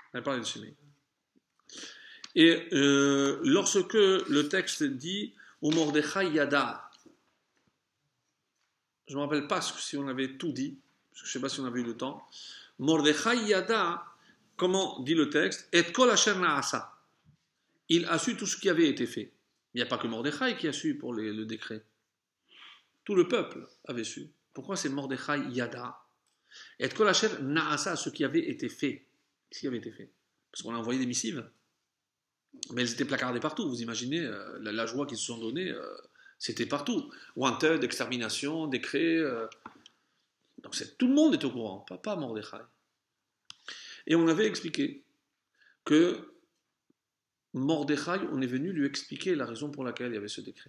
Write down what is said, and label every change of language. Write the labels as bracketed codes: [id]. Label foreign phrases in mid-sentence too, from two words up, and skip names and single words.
[fr] Elle parlait de Shimei. Et lorsque le texte dit au Mordechai Yada, je ne me rappelle pas si on avait tout dit, parce que je ne sais pas si on avait eu le temps. Mordechai Yada, comment dit le texte? [he] את כל אשר נעשה. [fr] Il a su tout ce qui avait été fait. Il n'y a pas que Mordechai qui a su pour le décret. Tout le peuple avait su. Pourquoi c'est Mordechai Yada? [he] את כל אשר נעשה, [fr] ce qui avait été fait. Ce qui avait été fait. Parce qu'on a envoyé des missives. Mais elles étaient placardées partout. Vous imaginez la joie qu'ils se sont donnée, c'était partout. Wanted, extermination, décret. Donc tout le monde est au courant, pas Mordechai. Et on avait expliqué que Mordechai, on est venu lui expliquer la raison pour laquelle il y avait ce décret.